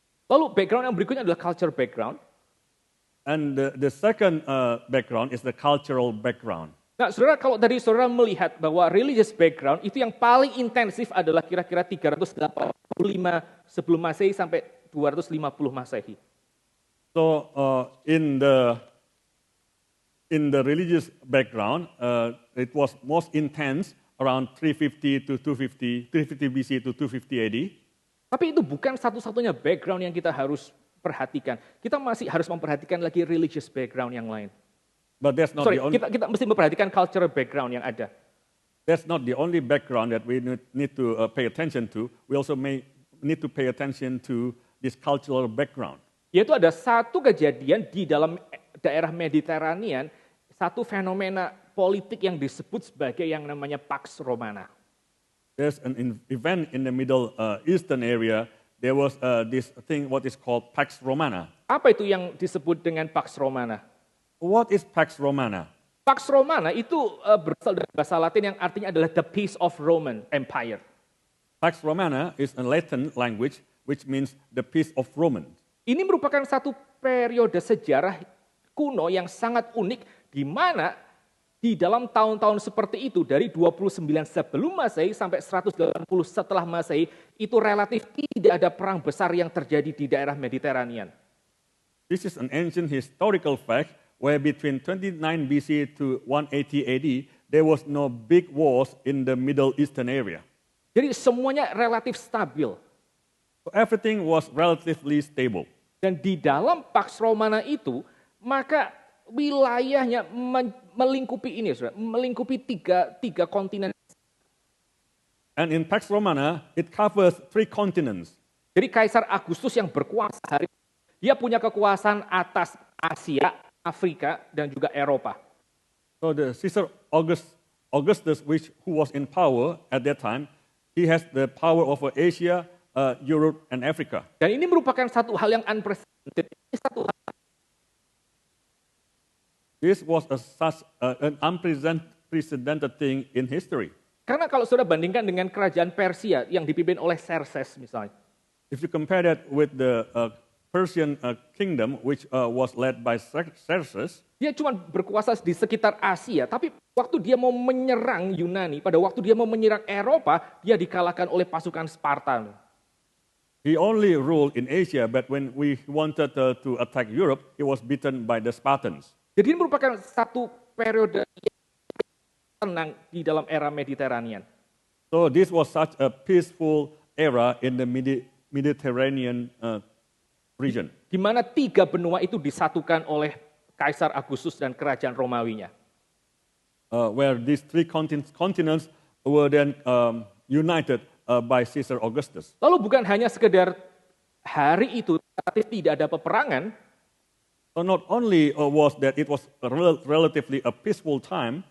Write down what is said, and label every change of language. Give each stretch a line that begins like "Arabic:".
Indonesian: Lalu background yang berikutnya adalah culture background.
English: And the second background is the cultural background.
Indonesian: Nah, saudara, kalau tadi saudara melihat bahwa religious background itu yang paling intensif adalah kira-kira 385 sebelum Masehi sampai 250 Masehi.
English: So in the religious background, it was most intense around 350 BC to 250 AD.
Indonesian: Tapi itu bukan satu-satunya background yang kita harus perhatikan. Kita masih harus memperhatikan lagi religious background yang lain.
English: But that's not the only.
Indonesian: Kita mesti memperhatikan cultural background yang ada.
English: That's not the only background that we need to pay attention to. We also need to pay attention to this cultural background.
Indonesian: Yaitu ada satu kejadian di dalam daerah Mediterranean, satu fenomena politik yang disebut sebagai yang namanya Pax Romana.
English: There's an event in the Middle Eastern area. There was this thing what is called Pax Romana.
Indonesian: Apa itu yang disebut dengan Pax Romana?
English: What is Pax Romana?
Indonesian: Pax Romana itu berasal dari bahasa Latin yang artinya adalah
English: the peace of Roman Empire. Pax Romana is a Latin language which means the peace of Roman.
Indonesian: Ini merupakan satu periode sejarah kuno yang sangat unik di mana di dalam tahun-tahun seperti itu dari 29 sebelum Masehi sampai 180 setelah Masehi itu relatif tidak ada perang besar yang terjadi di daerah Mediterranean.
English: This is an ancient historical fact where between 29 BC to 180 AD there was no big wars in the Middle Eastern area.
Indonesian: Jadi semuanya relatif stabil.
English: So everything was relatively stable.
Indonesian: Dan di dalam Pax Romana itu maka wilayahnya melingkupi ini, saudara, melingkupi tiga kontinen.
English: And in Pax Romana, it covers 3 continents.
Indonesian: Jadi Kaisar Agustus yang berkuasa hari ini, dia punya kekuasaan atas Asia, Afrika, dan juga Eropa.
English: So the Caesar Augustus, who was in power at that time, he has the power over Asia, Europe, and Africa.
Indonesian: Dan ini merupakan satu hal yang unprecedented. Ini satu hal.
English: This was such an unprecedented thing in history.
Indonesian: Karena kalau sudah bandingkan dengan kerajaan Persia yang dipimpin oleh Xerxes misalnya.
English: If you compare that with the Persian kingdom, which was led by Xerxes,
Indonesian: dia cuma berkuasa di sekitar Asia, tapi waktu dia mau menyerang Yunani, pada waktu dia mau menyerang Eropa, dia dikalahkan oleh pasukan Sparta.
English: He only ruled in Asia, but when we wanted to attack Europe, he was beaten by the Spartans.
Indonesian: Jadi ini merupakan satu periode yang tenang di dalam era Mediterranean.
English: So this was such a peaceful era in the Mediterranean region.
Indonesian: Di mana 3 benua itu disatukan oleh Kaisar Agustus dan kerajaan Romawinya.
English: Where these 3 continents were then united by Caesar Augustus.
Indonesian: Lalu bukan hanya sekedar hari itu tidak ada peperangan.
English: So not only was that it was relatively a peaceful time,